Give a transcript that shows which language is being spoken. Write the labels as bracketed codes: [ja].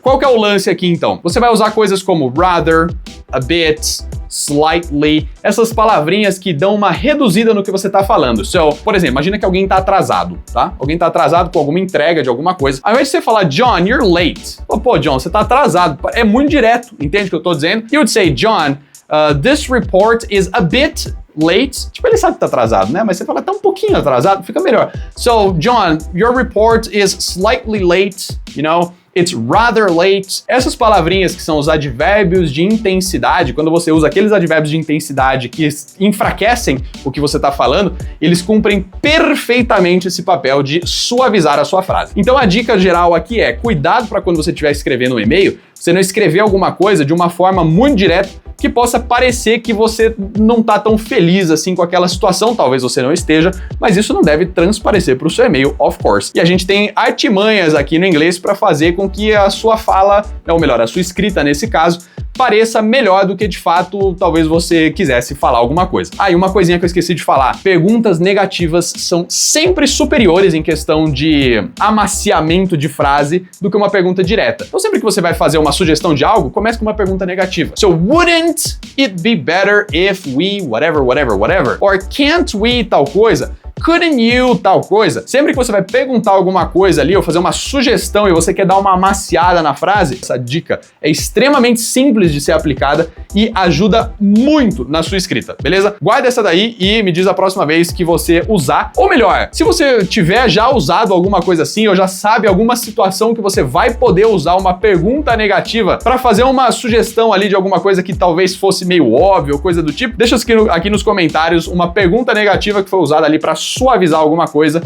[pt] Qual que é o lance aqui, então? Você vai usar coisas como rather, a bit, slightly, essas palavrinhas que dão uma reduzida no que você tá falando. So, por exemplo, imagina que alguém tá atrasado, tá? Alguém tá atrasado com alguma entrega de alguma coisa. Ao invés de você falar, [en] John, you're late. [pt] Pô, John, você tá atrasado. É muito direto, entende o que eu tô dizendo? [en] You would say, John, this report is a bit late. [pt] Tipo, ele sabe que tá atrasado, né? Mas você fala, tá um pouquinho atrasado, fica melhor. [en] So, John, your report is slightly late, you know? It's rather late. [pt] Essas palavrinhas que são os advérbios de intensidade, quando você usa aqueles advérbios de intensidade que enfraquecem o que você está falando, eles cumprem perfeitamente esse papel de suavizar a sua frase. Então a dica geral aqui é, cuidado para quando você estiver escrevendo um e-mail, você não escrever alguma coisa de uma forma muito direta que possa parecer que você não tá tão feliz assim com aquela situação, talvez você não esteja, mas isso não deve transparecer para o seu e-mail, [en] of course. [pt] E a gente tem artimanhas aqui no inglês para fazer com que a sua fala, ou melhor, a sua escrita nesse caso, pareça melhor do que de fato talvez você quisesse falar alguma coisa. Ah, e uma coisinha que eu esqueci de falar, perguntas negativas são sempre superiores em questão de amaciamento de frase do que uma pergunta direta. Então sempre que você vai fazer uma sugestão de algo, comece com uma pergunta negativa. [en] So, wouldn't it be better if we whatever? Or can't we [pt] tal coisa? [en] couldn't you [pt] tal coisa. Sempre que você vai perguntar alguma coisa ali ou fazer uma sugestão e você quer dar uma amaciada na frase, essa dica é extremamente simples de ser aplicada e ajuda muito na sua escrita, beleza? Guarda essa daí e me diz a próxima vez que você usar, ou melhor, se você tiver já usado alguma coisa assim ou já sabe alguma situação que você vai poder usar uma pergunta negativa para fazer uma sugestão ali de alguma coisa que talvez fosse meio óbvio ou coisa do tipo, deixa aqui nos comentários uma pergunta negativa que foi usada ali para suavizar alguma coisa.